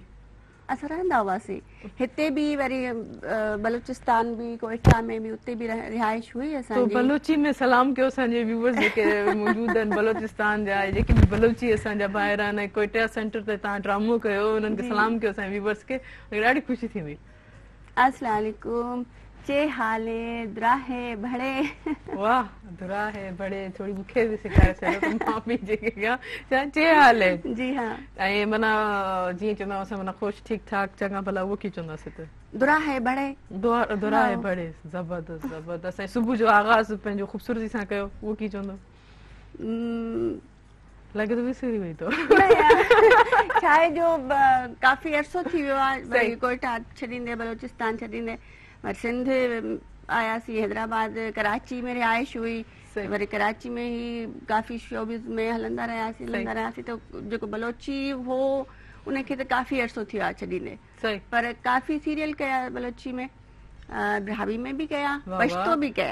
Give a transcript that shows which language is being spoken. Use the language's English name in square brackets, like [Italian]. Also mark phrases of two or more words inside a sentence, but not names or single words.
[Sindhi] असां रहंदा हुआसीं हिते बि वरी बलूचिस्तान बि कोयटा में बि उते बि रिहाइश हुई तो असांजी बलोची में सलाम कयो असांजे व्यूअर्स जेके मौजूद आहिनि बलोचिस्तान जा जेके बि बलोची असांजा ॿाहिरि आहिनि कोयटा सेंटर ते तव्हां ड्रामो कयो उन्हनि खे सलाम कयो असांजे व्यूअर्स खे ॾाढी ख़ुशी थींदी [Arabic] السلام علیکم [Baluchi] چے حالے دُراہے بھڑے [Sindhi] वाह [Baluchi] دُراہے بھڑے [Sindhi] थोड़ी मूंखे बि सेखारे छॾियो त मां बि जेके कयां चे हाल आहे जी हा ऐं माना जीअं चवंदा असां माना ख़ुशि ठीकु ठाक चङा भला उहो कीअं चवंदासीं त [Baluchi] دُراہے بھڑے دُراہے بھڑے [Sindhi] ज़बरदस्त ज़बरदस्त ऐं सुबुह जो आगाज़ पंहिंजो ख़ूबसूरती सां कयो उहो कीअं चवंदो लॻे थो विसरी वई तो छा आहे जो काफ़ी अरसो थी वियो आहे भई कोयटा छॾींदे बलोचिस्तान छॾींदे वरी सिंध आयासीं हैदराबाद कराची में रिहाइश हुई वरी कराची में ई काफ़ी शोबिस में हलंदा रहियासीं त जेको बलोची हो उनखे त काफ़ी अरसो थी वियो आहे छॾींदे पर काफ़ी सीरियल कया बलोची में भाभी में भी कया पश्तो भी कया